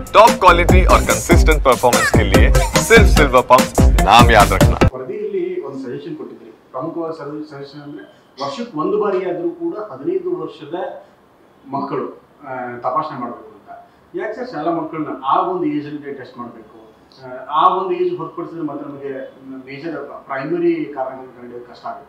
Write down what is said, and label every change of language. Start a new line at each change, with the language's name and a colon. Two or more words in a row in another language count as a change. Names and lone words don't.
English: top quality
Hindi: और
English: consistent performance
Hindi: के लिए सिर्फ सिल्वर पंप नाम याद रखना।
Kannada: ವರದಿಯಲ್ಲಿ ಒಂದು ಸಜೆಷನ್ ಕೊಟ್ಟಿದ್ರಿ. ಪ್ರಮುಖವಾದ ಸಜೆಷನ್ ಅಂದ್ರೆ ವರ್ಷಕ್ಕೆ ಒಂದು ಬಾರಿ ಆದರೂ ಕೂಡ 15 ವರ್ಷದ ಮಕ್ಕಳು ತಪಾಸಣೆ ಮಾಡಬೇಕು ಅಂತ. ಯಾಕೆ ಸರ್ ಶಾಲಾ ಮಕ್ಕಳನ್ನ ಆ ಒಂದು ಏಜ್ ಅಲ್ಲಿ ಟೆಸ್ಟ್ ಮಾಡಬೇಕು? ಆ ಒಂದು ಏಜ್ ಹೊರತುಪಡಿಸಿದ್ರೆ ಮಾತ್ರ ನಮಗೆ
English: major primary
Kannada: ಕಾರಣಗಳನ್ನು ಕಂಡುಹಿಡಿಯೋದು ಕಷ್ಟ ಆಗುತ್ತೆ.